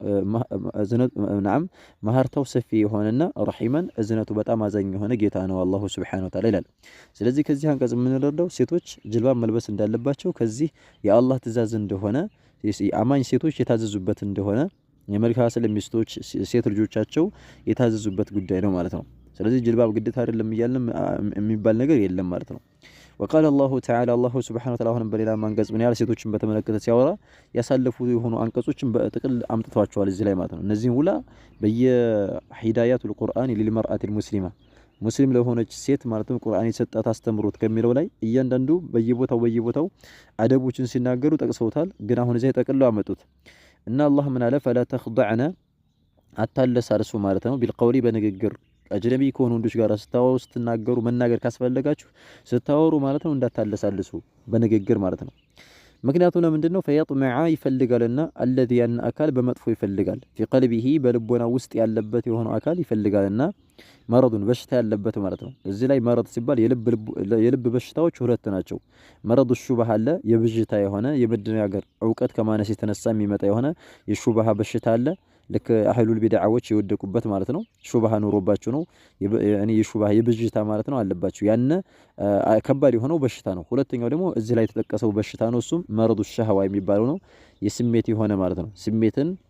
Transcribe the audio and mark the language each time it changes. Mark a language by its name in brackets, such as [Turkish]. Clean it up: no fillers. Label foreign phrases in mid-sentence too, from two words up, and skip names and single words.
[Amharic] نعم መሐርታው ሰፊ የሆነና ረሂማን እዝነቱ በጣም አዛኝ የሆነ ጌታ ነው አላሁ [Arabic] سبحانه وتعالى [Amharic] ይላል ስለዚህ ከዚህ አንቀጽ የምንረዳው ሴቶች ጅልባብ መልበስ እንዳለባቸው ከዚህ የአላህ ትእዛዝ እንደሆነ አማኝ ሴቶች የታዘዙበት እንደሆነ የመልካም ስለሚስቶች ሴት ልጆቻቸው የታዘዙበት ጉዳይ ነው ማለት ነው ስለዚህ ጅልባብ ግዴታ አይደለም ይያልንም የሚባል ነገር የለም ማለት ነው [Arabic] وقال الله تعالى الله سبحانه وتعالى [Amharic] አሁን በሌላ አንቀጽ ምን ያህል ሴቶችን በተመለከተ ሲያወራ ያሳለፉ የሆኑ አንቀጾችን በጥቅል አምጥቷቸዋል እዚህ ላይ ማለት ነው እነዚህን ሁላ በየሂዳያቱል ቁርአን ለልመርአት ሙስሊማ ሙስሊም ለሆነች ሴት ማለት ነው ቁርአን የሰጣት አስተምሮት ከሚለው ላይ እያንዳንዱ በየቦታው አደቦችን ሲናገሩ ጠቅሰውታል ግን አሁን እዚህ ተጠቅለው አመጡት እና አላህ ምን አለ [Arabic] فلا تخضعنا [Amharic] አታለሳርሱ ማለት ነው ቢልቀውሊ በንግግር አጅነቢ ከሆኑ ወንዶች ጋር ስትናገሩ መናገር ካስፈለጋችሁ ስታወሩ ማለት ነው እንዳታለሳልሱ በንግግር ማለት ነው ምክንያቱም ለምንድነው ፈያጥመዓ ይፈልጋልና الذي ያን አካል በመጥፎ ይፈልጋል [Arabic] في قلبه [Amharic] በልቦና ውስጥ ያለበት የሆነው አካል ይፈልጋልና መረዱን በሽታ ያለበት ማለት ነው እዚህ ላይ መረድ ሲባል የልብ በሽታዎች ሁለት ናቸው [Arabic] مرض شبهة [Amharic] አለ የብዥታ የሆነ የመደናገር ዕውቀት ከማነስ የተነሳ የሚመጣ የሆነ የሹባህ በሽታ አለ ለከ አህሉል ቢድዓዎች ይወደቁበት ማለት ነው ሹባህ ኑሮባቸው ነው ያኒ የሹባህ የብዥታ ማለት ነው አለባቸው ያን ከባድ የሆነው በሽታ ነው ሁለተኛው ደግሞ እዚህ ላይ የተጠቀሰው በሽታ ነው እሱም [Arabic] مرض شهوة [Amharic] የሚባለው ነው የስሜት የሆነ ማለት ነው ስሜትን